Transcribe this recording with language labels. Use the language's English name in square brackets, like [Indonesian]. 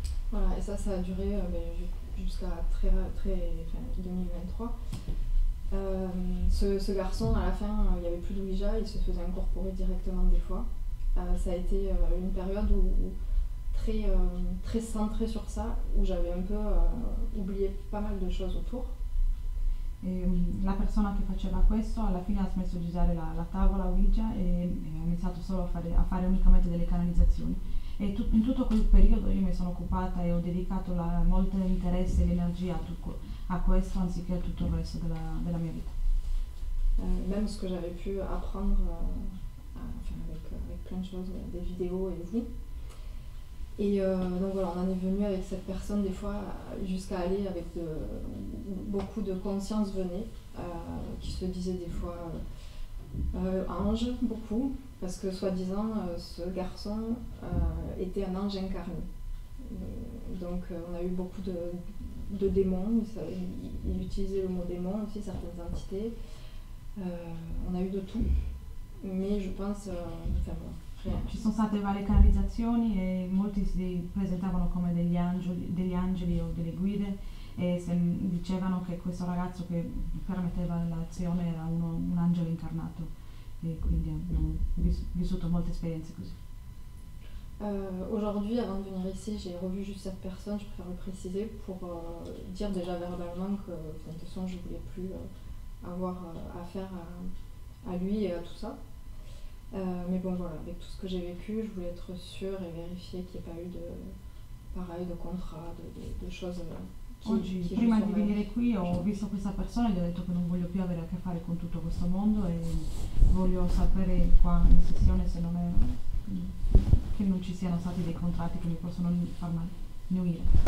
[French] Voilà, et ça a duré jusqu'à 2023. Ce garçon, à la fin, il n'y avait plus de Ouija, il se faisait incorporer directement des fois. Ça a été une période où très centrée sur ça, où j'avais un peu oublié pas mal de choses autour. [Italian] La persona che faceva questo alla fine ha smesso di usare la tavola Ouija e ha iniziato solo a fare unicamente delle canalizzazioni. E in tutto quel periodo io mi sono occupata e ho dedicato molto interesse e energia a questo anziché a tutto il resto della mia vita. [French] Même ce que j'avais pu apprendre avec plein de choses, des vidéos et vous. Et donc voilà, on en est venu avec cette personne des fois jusqu'à aller avec beaucoup de conscience venait, qui se disait des fois ange, beaucoup, parce que soi-disant ce garçon était un ange incarné. Donc on a eu beaucoup de démons, il utilisait le mot démon aussi, certaines entités. On a eu de tout, mais je pense, [Italian] Ci sono state varie canalizzazioni e molti si presentavano come degli angeli o delle guide e dicevano che questo ragazzo che permetteva l'azione era un angelo incarnato e quindi abbiamo vissuto molte esperienze così. [French] Aujourd'hui, avant de venir ici, j'ai revu juste cette personne, je préfère le préciser, pour dire déjà verbalement que de toute façon je ne voulais plus avoir affaire à lui et à tout ça. Mais bon voilà, avec tout ce que j'ai vécu, je voulais être sûre et vérifier qu'il n'y ait pas eu de contrat, de choses [Italian] Oggi, prima di venire qui, ho visto questa persona e gli ho detto che non voglio più avere a che fare con tutto questo mondo e voglio sapere qua in sessione se non è che non ci siano stati dei contratti che mi possono far nuire.